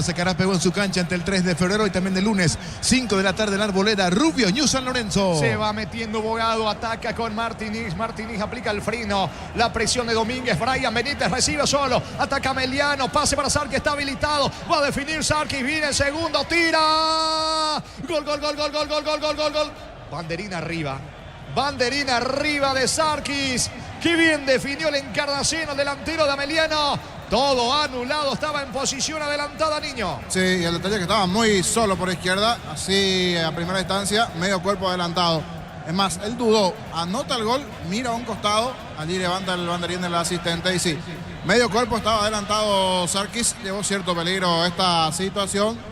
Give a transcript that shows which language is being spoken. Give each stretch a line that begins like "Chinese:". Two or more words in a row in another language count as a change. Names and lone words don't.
Spanish: Sacará pegó en su cancha ante el 3 de febrero y también el lunes, 5 de la tarde en Arboleda, Rubio, New San Lorenzo. Se va metiendo Bogado, ataca con Martínez. Martínez aplica el freno. La presión de Domínguez. Brian Benítez recibe solo. Ataca Ameliano. Pase para Sarki, está habilitado. Va a definir Sarki. Viene el segundo. Tira. Gol, gol, gol, gol, gol, gol, gol, gol, gol, gol. Banderina arriba. Banderina arriba de Sarkis. Qué bien definió el Encarnación, el delantero de Ameliano. Todo anulado, estaba en posición adelantada, Niño. Sí, y el detalle es que estaba muy solo por izquierda, así a primera instancia, medio cuerpo adelantado. Es más, él dudó, anota el gol, mira a un costado, allí levanta el banderín del asistente y sí, medio cuerpo estaba adelantado Sarkis, llevó cierto peligro esta situación.